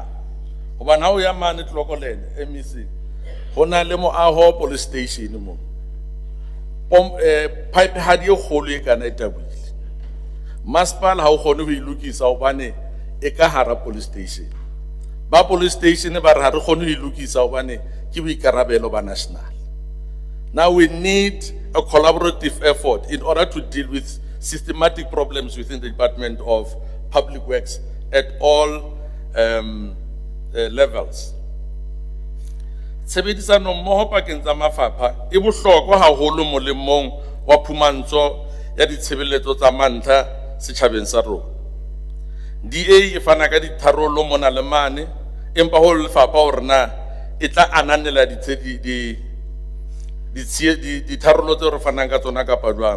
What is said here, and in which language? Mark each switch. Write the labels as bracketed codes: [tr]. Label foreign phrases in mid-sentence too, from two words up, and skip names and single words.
[st] Hobane ha o ya mane Tlokolene MEC, ho na le moaho [en] police station [st] mo. Pipe ha di kgolo e kana e tabuile. Masipala ha o kgone ho ilukisa hobane e ka hara [en] police station. [st] Ba [en] police station [st] ba re ha re kgone ho ilukisa hobane ke boikarabelo ba national. [en] Now we need a collaborative effort in order to deal with systematic problems within the Department of Public Works at all levels. [st] Tshebedisano mmoho pakeng tsa mafapha e bohlokwa haholo molemong wa phumantsho ya ditshebeletso tsa mantlha setjhabeng sa rona. DA e fana ka ditharollo mona le mane, empa ho lefapha hore na e tla ananela ditharollo tse re fanang ka tsona kapa jwang.